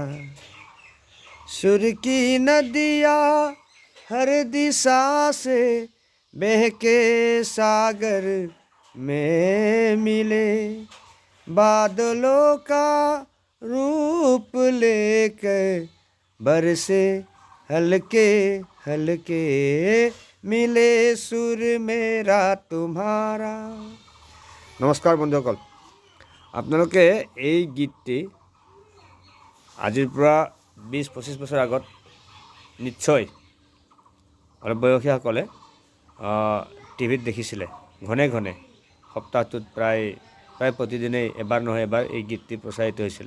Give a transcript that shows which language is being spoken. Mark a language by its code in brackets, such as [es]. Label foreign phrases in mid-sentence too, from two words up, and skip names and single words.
[hi] सुर की नदियाँ हर दिशा से बह के सागर में मिले। बादलों का रूप लेकर बरसे हल्के हल्के। मिले सुर मेरा तुम्हारा। [as] নমস্কাৰ বন্ধুসকল, আপোনালোকে এই গীতটি আজিৰ পৰা 20-25 বছৰ আগত নিশ্চয় অলপ বয়সীয়াসকলে টিভিত দেখিছিলে। ঘনে ঘনে সপ্তাহটোত প্ৰায় প্ৰতিদিনেই এবাৰ নহয় এবাৰ এই গীতটি প্ৰচাৰিত হৈছিলে।